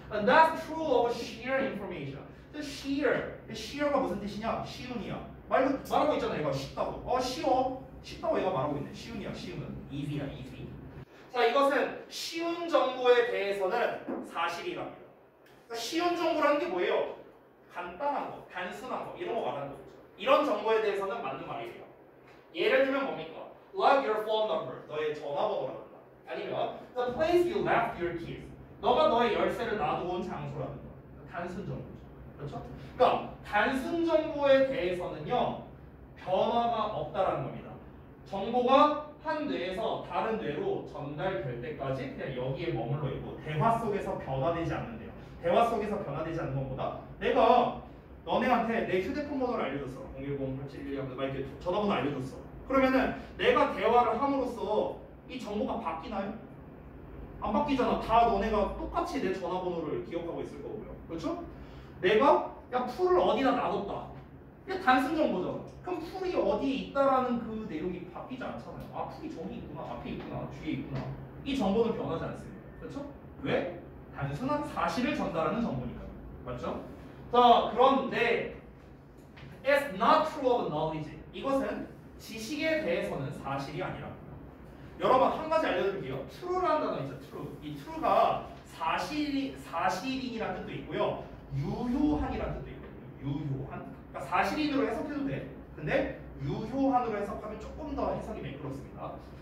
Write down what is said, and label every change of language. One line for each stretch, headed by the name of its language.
English: And that's true of sheer information.
Korean: sheer가 무슨 뜻이냐? 쉬운이야. 말하고 있잖아. 얘가 쉽다고. 쉬워. 쉽다고 얘가 말하고 있네. 쉬운이야. 쉬운은 easy야. easy. 자, 이것은 쉬운 정보에 대해서는 사실이랍니다. 그러니까 쉬운 정보라는 게 뭐예요? 간단한 거, 단순한 거, 이런 거 말하는 거죠. 이런 정보에 대해서는 맞는 말이에요. 예를 들면 뭡니까?
English: Like your phone number,
Korean: 너의 전화번호라든가. 아니면
English: the place you left your keys,
Korean: 너가 너의 열쇠를 놔두온 장소라든가. 단순 정보죠. 그렇죠? 그러니까 단순 정보에 대해서는요, 변화가 없다라는 겁니다. 정보가 한 뇌에서 다른 뇌로 전달될 때까지 그냥 여기에 머물러 있고 대화 속에서 변화되지 않는데요. 대화 속에서 변화되지 않는 것보다 내가 너네한테 내 휴대폰 번호를 알려줬어. 010-8712 막 이렇게 전화번호 알려줬어. 그러면은 내가 대화를 함으로써 이 정보가 바뀌나요? 안 바뀌잖아. 다 너네가 똑같이 내 전화번호를 기억하고 있을 거고요. 그렇죠? 내가 야 풀을 어디다 놔뒀다. 이게 단순 정보잖아. 그럼 풀이 어디에 있다라는 그 내용이 바뀌지 않잖아요. 아, 풀이 저기 있구나, 앞에 있구나, 뒤에 있구나. 이 정보는 변하지 않습니다. 그렇죠? 왜? 단순한 사실을 전달하는 정보니까요. 맞죠? 자, 그런데
English: it's not true of knowledge.
Korean: 이것은 지식에 대해서는 사실이 아니라. 여러분 한 가지 알려드릴게요. true라는 단어 있죠. true. 이 true가 사실인이라는 뜻도 있고요. 유효한이라는 뜻도 있거든요. 유효한. 그러니까 사실인으로 해석해도 돼. 근데 유효한으로 해석하면 조금 더 해석이 매끄럽습니다.